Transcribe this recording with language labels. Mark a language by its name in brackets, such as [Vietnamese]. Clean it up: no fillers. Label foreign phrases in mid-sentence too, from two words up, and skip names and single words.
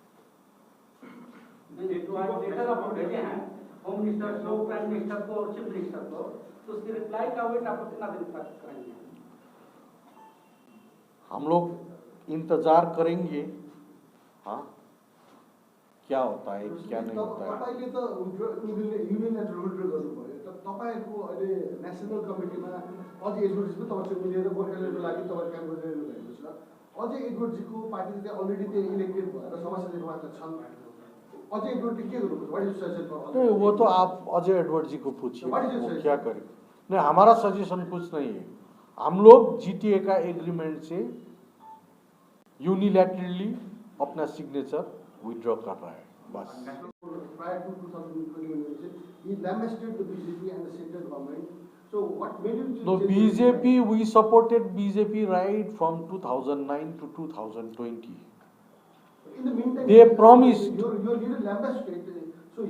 [Hindi] जो आज लेटर आप लोग भेजे हैं [English] home minister [Hindi] को, [English] prime minister [Hindi] को और [English] chief minister [Hindi] को, तो उसकी रिप्लाई का वेट आप लोग कितना दिन तक करेंगे? हम लोग इंतजार करेंगे, हाँ, क्या होता है क्या नहीं होता है। [Nepali] तपाईले त [English] unilateral withdraw [Nepali] गर्नुभयो, तर तपाईहरुको अहिले नेशनल कमिटीमा अझै एडभोकेट्स पनि तपाईसँग मिलेर गोर्खाल्यान्डको लागि तपाईहरु काम गरिरहनु भएको छ। अझै एडभोकेट्सको पार्टी चाहिँ अलरेडी त्यो इलेक्टेड भएर समाजसेवी मात्र छन्। अझै एडभोकेटले के गर्नुपर्छ? [English] What is suggestion for? [Hindi] नहीं, वो तो आप अजय एडवर्ड जी को पूछिए वो क्या करें। नहीं, हमारा सजेशन कुछ नहीं है। हम लोग जीटीए का एग्रीमेंट से यूनिलैटरली अपना सिग्नेचर विड्रॉ कर रहा है, बस। [English] Prior to 2021 election, he lambasted the BJP and the central government. So what made him No, change BJP, we supported BJP right from 2009 to 2020. In the meantime, They promised. Your leader lambasted. So he